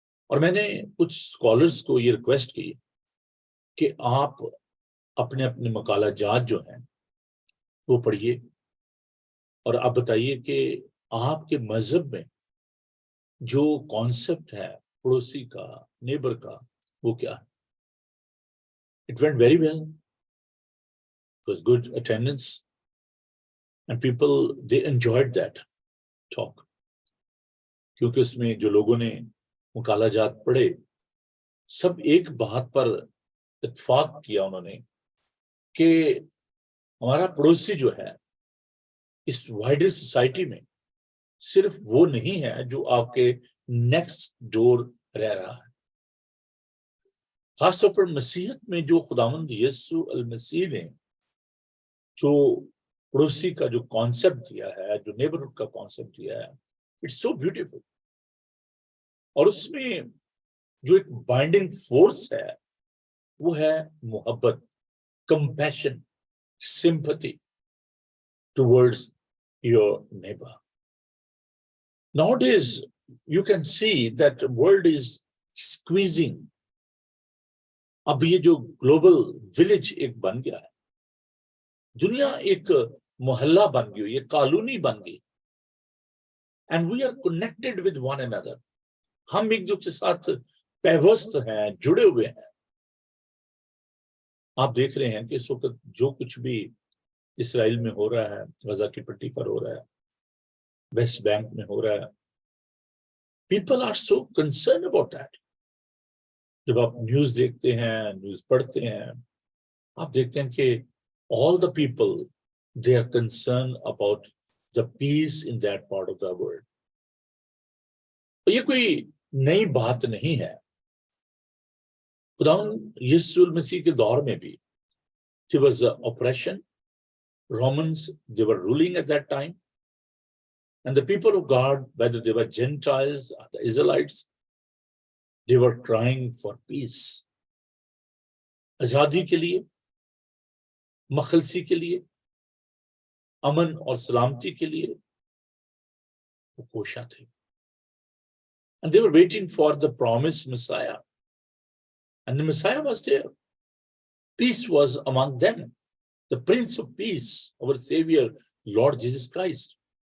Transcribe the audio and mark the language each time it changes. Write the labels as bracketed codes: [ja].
[ur] اور میں نے کچھ اسکالرز کو یہ ریکویسٹ کی کہ آپ اپنے اپنے مقالہ جات جو ہیں وہ پڑھیے اور آپ بتائیے کہ آپ کے مذہب میں جو کانسیپٹ ہے پڑوسی کا، نیبر کا، وہ کیا ہے. [en] It went very well. It was good attendance and people they enjoyed that talk. [ur] کیونکہ اس میں جو لوگوں نے مقالہ جات پڑھے سب ایک بات پر اتفاق کیا انہوں نے کہ ہمارا پڑوسی جو ہے اس وائڈر سوسائٹی میں صرف وہ نہیں ہے جو آپ کے نیکسٹ ڈور رہ رہا ہے. خاص طور پر مسیحیت میں جو خداوند یسوع المسیح نے جو پڑوسی کا جو کانسیپٹ دیا ہے، جو نیبرہڈ کا کانسیپٹ دیا ہے، [en] It's so beautiful. [ur] اور اس میں جو ایک بائنڈنگ فورس ہے وہ ہے محبت، compassion, [en] sympathy towards your neighbor. Nowadays, you can see that the world is squeezing. [ur] اب یہ جو گلوبل ولیج ایک بن گیا ہے، دنیا ایک محلہ بن گئی، یہ کالونی بن گئی. [en] And we are connected with one another. [ur] ہم ایک دوسرے کے ساتھ پیوست ہیں، جڑے ہوئے ہیں. آپ دیکھ رہے ہیں کہ اس وقت جو کچھ بھی اسرائیل میں ہو رہا ہے، غزہ کی پٹی پر ہو رہا ہے، ویسٹ بینک میں ہو رہا ہے، [en] People are so concern about that. [ur] جب آپ نیوز دیکھتے ہیں، نیوز پڑھتے ہیں، آپ دیکھتے ہیں کہ [en] all the people they are concerned about the peace in that part of the world. [ur] یہ کوئی نئی بات نہیں ہے. خداوند یسوع المسیح کے دور میں بھی [en] there was oppression. Romans, they were ruling at that time. And the people of God, whether they were Gentiles or the Israelites, they were crying for peace. [ur] آزادی کے لیے، مخلصی کے لیے، امن اور سلامتی کے لیے وہ کوشاں تھے. [en] And they were waiting for the promised Messiah. And the Messiah was there. Peace was among them. The Prince of Peace, our Savior, Lord Jesus Christ.